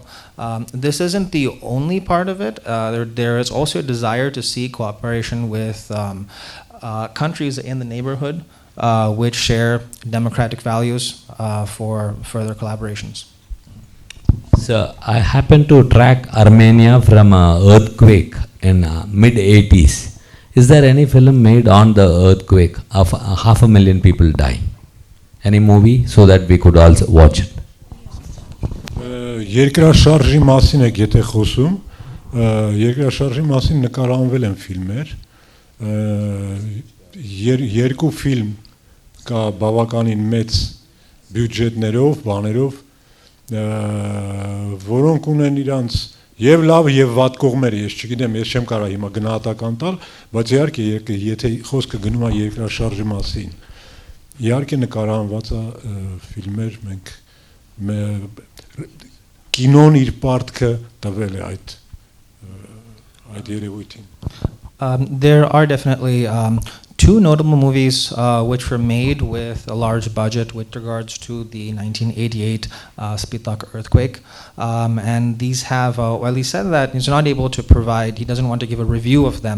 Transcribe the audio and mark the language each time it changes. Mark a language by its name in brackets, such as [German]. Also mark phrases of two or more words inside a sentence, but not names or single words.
[English] This isn't the only part of it. There is also a desire to see cooperation with countries in the neighborhood which share democratic values for further collaborations. So I happened to track Armenia from an earthquake in mid-80s. Is there any film made on the earthquake of 500,000 people dying? Any movie so that we could also watch it? [Armenian] Երկրաշարժի մասին եք եթե խոսում, երկրաշարժի մասին նկարահանվել են ֆիլմեր, երկու ֆիլմ կա բավականին մեծ բյուջետներով, բաներով, որոնք ունեն իրանց եւ լավ եւ վատ կողմերը, ես չգիտեմ, ես չեմ կարող հիմա գնահատական տալ, բայց իհարկե եթե խոսքը գնում է երկրաշարժի մասին, իհարկե նկարահանված է ֆիլմեր, մենք կինոն իր պարտքը տվել է այդ երևույթին։ [English] There are definitely two notable movies which were made with a large budget with regards to the 1988 Spitak earthquake. And these have, well, he said that he's not able to provide, he doesn't want to give a review of them.